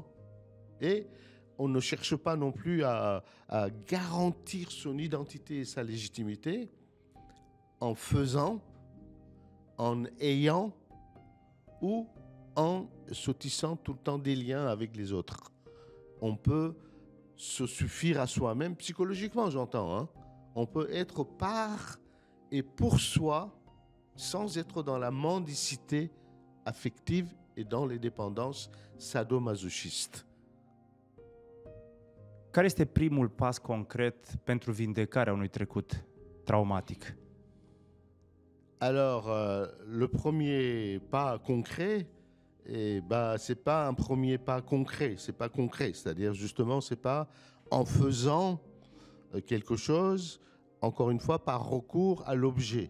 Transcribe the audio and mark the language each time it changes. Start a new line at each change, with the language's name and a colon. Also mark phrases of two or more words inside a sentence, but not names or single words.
French: Et on ne cherche pas non plus à garantir son identité et sa légitimité en faisant, en ayant ou en se tissant tout le temps des liens avec les autres. On peut se suffire à soi-même, psychologiquement j'entends, hein. On peut être par et pour soi sans être dans la mendicité affective et dans les dépendances sadomasochistes.
Romanian: Care este primul pas concret pentru vindecarea unui trecut traumatic?
French: Alors, le premier pas concret, c'est pas un premier pas concret, c'est pas concret. C'est-à-dire, justement, c'est pas en faisant quelque chose, encore une fois, par recours à l'objet.